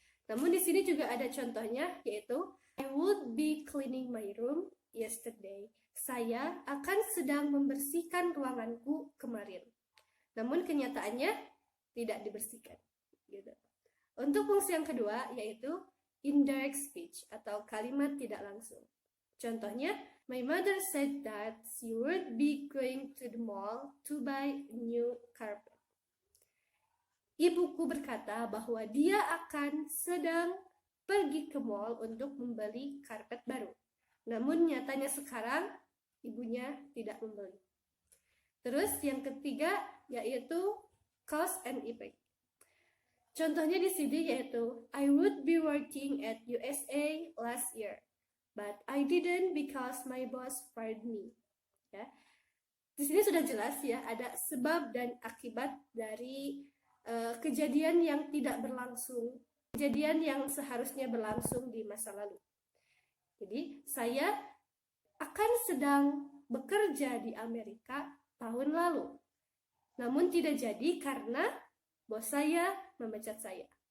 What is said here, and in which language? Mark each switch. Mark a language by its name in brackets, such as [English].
[Indonesian] Namun di sini juga ada contohnya, yaitu [English] I would be cleaning my room yesterday. [Indonesian] Saya akan sedang membersihkan ruanganku kemarin. Namun kenyataannya tidak dibersihkan. Gitu. Untuk fungsi yang kedua yaitu indirect speech atau kalimat tidak langsung. Contohnya, [English] my mother said that she would be going to the mall to buy a new carpet. [Indonesian] Ibuku berkata bahwa dia akan sedang pergi ke mall untuk membeli karpet baru. Namun nyatanya sekarang ibunya tidak membeli. Terus yang ketiga yaitu cause and effect. Contohnya di sini yaitu [English] I would be working at USA last year, but I didn't because my boss fired me. [Indonesian] Ya. Di sini sudah jelas ya, ada sebab dan akibat dari kejadian yang tidak berlangsung, kejadian yang seharusnya berlangsung di masa lalu. Jadi saya akan sedang bekerja di Amerika tahun lalu, namun tidak jadi karena bos saya memecat saya.